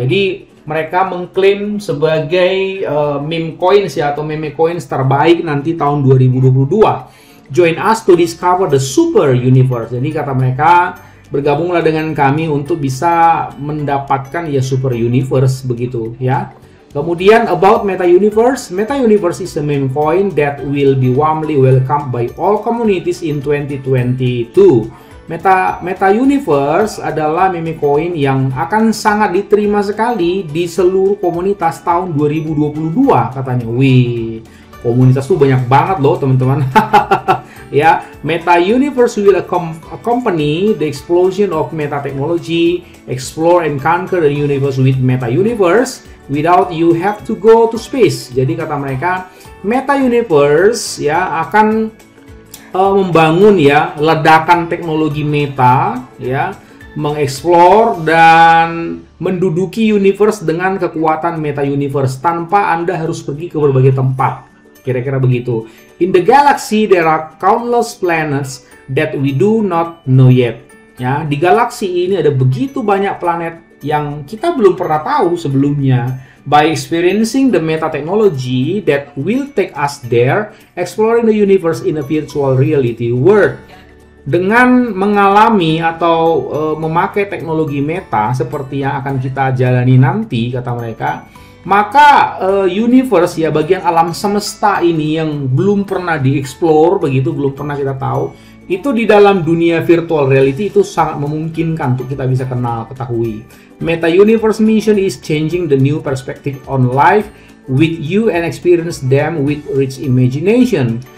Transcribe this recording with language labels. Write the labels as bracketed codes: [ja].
[id] Jadi mereka mengklaim sebagai meme coins ya, atau meme coins terbaik nanti tahun 2022. [en] Join us to discover the super universe. [id] Jadi kata mereka, bergabunglah dengan kami untuk bisa mendapatkan ya super universe begitu ya. Kemudian about Meta Universe. [en] Meta Universe is a meme coin that will be warmly welcomed by all communities in 2022. [id] Meta Universe adalah meme coin yang akan sangat diterima sekali di seluruh komunitas tahun 2022 katanya. Wih, komunitas tuh banyak banget loh teman-teman. [en] Ya, Meta Universe will accompany the explosion of meta technology, explore and conquer the universe with Meta Universe without you have to go to space. [id] Jadi kata mereka, Meta Universe ya akan membangun ya ledakan teknologi meta ya, mengeksplor dan menduduki universe dengan kekuatan Meta Universe tanpa Anda harus pergi ke berbagai tempat. Kira-kira begitu. [en] In the galaxy there are countless planets that we do not know yet. [id] Ya, di galaksi ini ada begitu banyak planet yang kita belum pernah tahu sebelumnya. [en] By experiencing the meta technology that will take us there, exploring the universe in a virtual reality world. [id] Dengan mengalami atau memakai teknologi meta seperti yang akan kita jalani nanti, kata mereka, maka universe ya, bagian alam semesta ini yang belum pernah dieksplor begitu, belum pernah kita tahu, itu di dalam dunia virtual reality itu sangat memungkinkan untuk kita bisa ketahui. [en] Meta Universe mission is changing the new perspective on life with you and experience them with rich imagination.